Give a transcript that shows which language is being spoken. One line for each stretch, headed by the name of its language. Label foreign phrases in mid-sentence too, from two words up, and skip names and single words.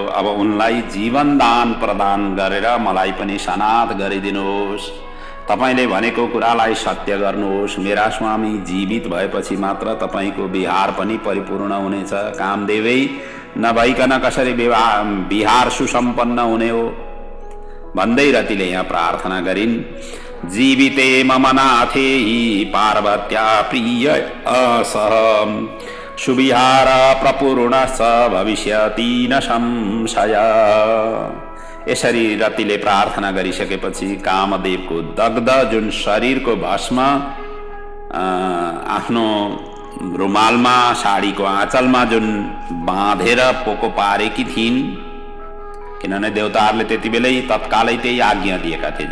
Nepali: अब उनलाई जीवन दान प्रदान गरेर मलाई पनि सनाथ गरिदिनुहोस्। तपाईले भनेको कुरालाई सत्य गर्नुहोस्। मेरा स्वामी जीवित भएपछि मात्र तपाईको विहार पनि परिपूर्ण हुनेछ। कामदेवै नभइकन कसरी विहार सुसम्पन्न हुने हो भन्दै रतिले यहाँ प्रार्थना गरिन्।
Sanskrit: जीविते मम नाथे पार्वत्या प्रिय सह सुविहार प्रपूर्ण स भविष्यति न संशय।
Nepali: यसरी रतिले प्रार्थना गरिसकेपछि कामदेवको दग्ध जुन शरीरको भस्म आफ्नो रुमालमा साडीको आँचलमा जुन बाँधेर पोको पारेकी थिइन्, किनभने देवताहरूले त्यति बेलै तत्कालै त्यही आज्ञा दिएका थिए।